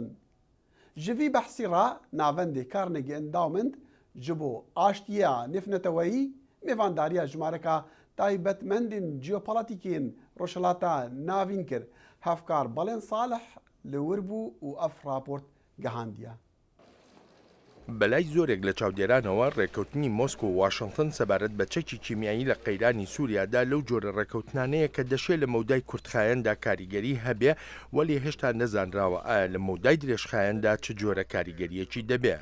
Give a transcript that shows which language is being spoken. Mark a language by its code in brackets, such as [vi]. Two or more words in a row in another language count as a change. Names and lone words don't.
[ku] Ji vî behsî ra navendê Carnegie Endowment ji bo aştiya nifneteweyî mêvandariya jimareka taybetmendên jeopolîtîkên Rojhilata navîn kir. Hevkar Balên Salih li wir bû û ev raport gihandiye. [ckb] بەلای زۆرێک لە چاودێرانەوە ڕێکەوتنی مۆسکۆ و واشنگتن سەبارەت بە چەکی کیمیایی لە قەیرانی سووریادا لەو جۆرە ڕێکەوتنانەیە کە دەشێت لە مەودای کورتخایەندا کاریگەری هەبێ وەلی هێشتا نەزانراوە ئایا لە مەودای درێژخایەندا چ جۆرە کاریگەریەکی دەبێت.